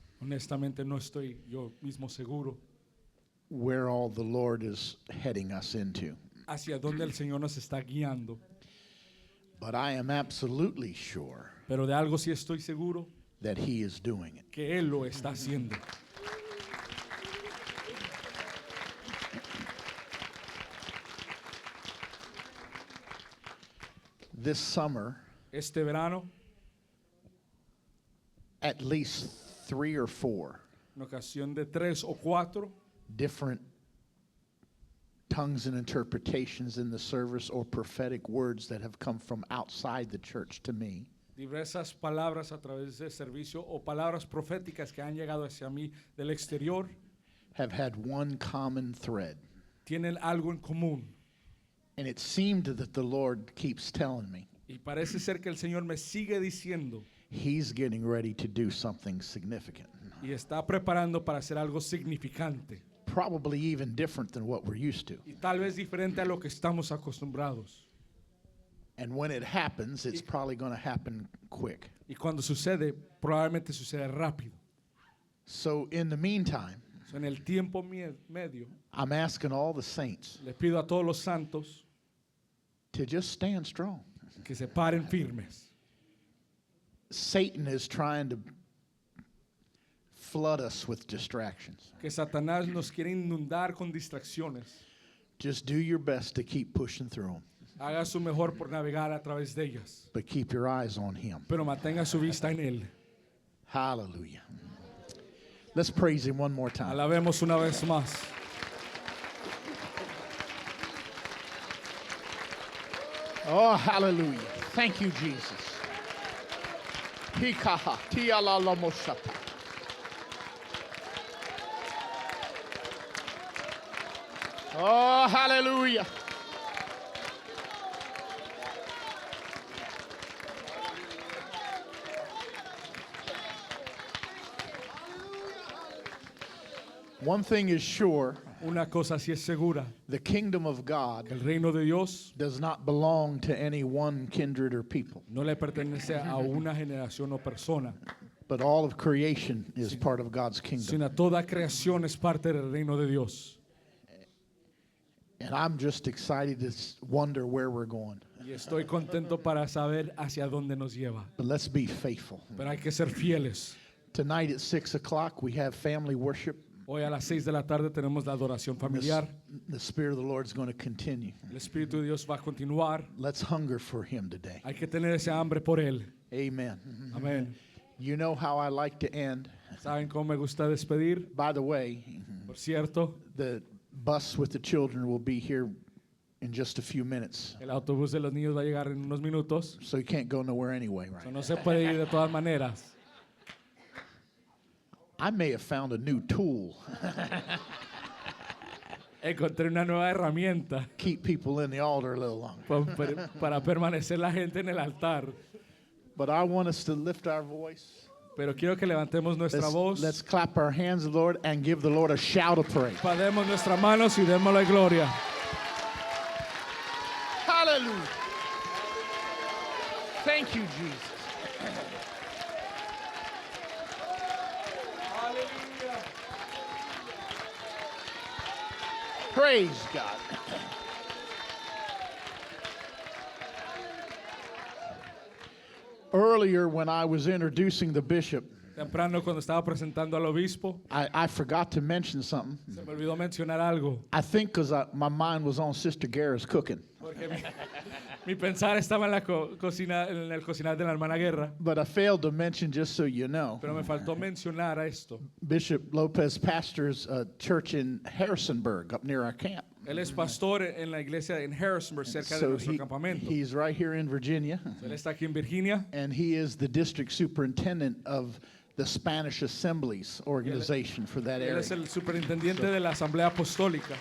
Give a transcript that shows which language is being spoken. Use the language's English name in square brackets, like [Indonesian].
[Spanish] Honestamente no estoy yo mismo seguro [English] where all the Lord is heading us into, [Spanish] hacia dónde el Señor nos está guiando, [English] but I am absolutely sure [Spanish] pero de algo sí estoy seguro, [English] that He is doing it. [Spanish] que Él lo está haciendo. [English] This summer, [Spanish] Este verano, [English] at least 3 or 4 [Spanish] en ocasión de 3 o 4, [English] different tongues and interpretations in the service or prophetic words that have come from outside the church to me [Spanish] diversas palabras a través del servicio o palabras proféticas que han llegado hacia mí del exterior, [English] have had one common thread. [Spanish] tienen algo en común. [English] And it seemed that the Lord keeps telling me [Spanish] Y parece ser que el Señor me sigue diciendo [English] He's getting ready to do something significant, [Spanish] y está preparando para hacer algo significante [English] probably even different than what we're used to. [Spanish] y tal vez diferente a lo que estamos acostumbrados. [English] And when it happens, it's probably going to happen quick. [Spanish] Y cuando sucede, probablemente sucede rápido. [English] So in the meantime, [Spanish] So, en el tiempo medio, [English] I'm asking all the saints [Spanish] les pido a todos los santos [English] to just stand strong. [Spanish] que se paren firmes. [English] Satan is trying to flood us with distractions. [Spanish] Que Satanás nos quiere inundar con distracciones. [English] Just do your best to keep pushing through them, [Spanish] Haga su mejor por navegar a través de ellas, [English] but keep your eyes on Him. [Spanish] pero mantenga su vista en Él. [English] Hallelujah. Let's praise Him one more time. [Spanish] Alabemos una vez más. [English] Oh, hallelujah. Thank you, Jesus. Hikaha, tialalamoshata. Oh, hallelujah. One thing is sure, [Spanish] Una cosa sí es segura, [English] the kingdom of God [Spanish] que el reino de Dios [English] does not belong to any one kindred or people, [Spanish] no le pertenece a una generación o persona, [English] but all of creation is part of God's kingdom. [Spanish] sino toda creación es parte del reino de Dios. [English] And I'm just excited to wonder where we're going. [Spanish] Y estoy contento para saber hacia dónde nos lleva. [English] But let's be faithful. [Spanish] Pero hay que ser fieles. [English] Tonight at 6 o'clock, we have family worship. [Spanish] Hoy a las 6 de la tarde tenemos la adoración familiar. [English] The Spirit of the Lord is going to continue. [Spanish] El Espíritu de Dios va a continuar. [English] Let's hunger for Him today. [Spanish] Hay que tener ese hambre por Él. [English] Amen. [Spanish] Amén. [English] You know how I like to end. [Spanish] ¿Saben cómo me gusta despedir? [English] By the way, [Spanish] Por cierto, [English] the bus with the children will be here in just a few minutes. [Spanish] El autobús de los niños va a llegar en unos minutos. [English] So you can't go nowhere anyway, So right? [Spanish] no se puede ir de todas maneras. [English] I may have found a new tool. [Spanish] Encontré una nueva herramienta [English] Keep people in the altar a little longer. [Spanish] para permanecer la gente en el altar. [English] But I want us to lift our voice. [Spanish] Pero quiero que levantemos nuestra voz. [English] Let's clap our hands, Lord, and give the Lord a shout of praise. [Spanish] Pademos nuestras manos y démosle gloria. [English] Hallelujah. Thank you, Jesus. Praise God. Earlier, when I was introducing the bishop, [Spanish] Temprano cuando estaba presentando al obispo, [English] I forgot to mention something. [Spanish] se me olvidó mencionar algo. [English] I think because my mind was on Sister Guerra's cooking. [Spanish] Porque mi pensar estaba en la cocina, en el cocinar de la hermana Guerra. [English] But I failed to mention, just so you know, [Spanish] Pero me faltó mencionar a esto. [English] Bishop Lopez pastors a church in Harrisonburg, up near our camp. [Spanish] Él es pastor en la iglesia en Harrisonburg, cerca de [English] So [Spanish] nuestro campamento. [English] he's right here in Virginia, [Spanish] Él está aquí en Virginia. [English] and he is the district superintendent of the Spanish Assemblies organization for that [Spanish] Él [English] area. [Spanish] es el superintendiente de la Asamblea Apostólica.